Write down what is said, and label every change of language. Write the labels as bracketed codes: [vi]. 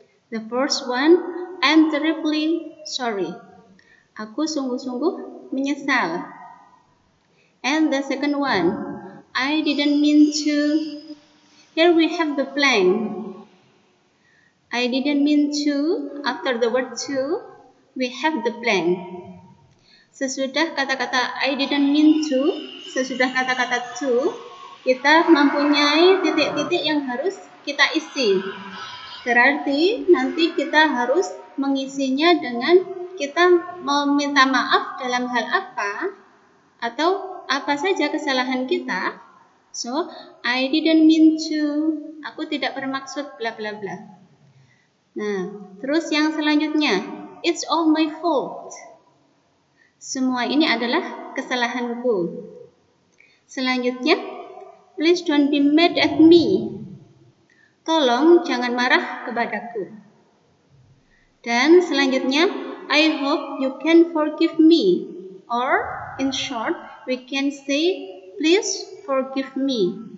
[en] The first one, I'm terribly sorry. [id] Aku sungguh-sungguh menyesal. [en] And the second one, I didn't mean to. Here we have the blank. I didn't mean to. After the word to, we have the blank. [id] Sesudah kata-kata [en] I didn't mean to, [id] sesudah kata-kata to, kita mempunyai titik-titik yang harus kita isi. Berarti nanti kita harus mengisinya dengan kita meminta maaf dalam hal apa, atau apa saja kesalahan kita. [en] So, I didn't mean to. [id] Aku tidak bermaksud bla bla bla. Nah, terus yang selanjutnya, [en] it's all my fault. [id] Semua ini adalah kesalahanku. Selanjutnya, [en] please don't be mad at me. [id] Tolong jangan marah kepadaku. Dan selanjutnya, [en] I hope you can forgive me. Or, in short, we can say, please forgive me.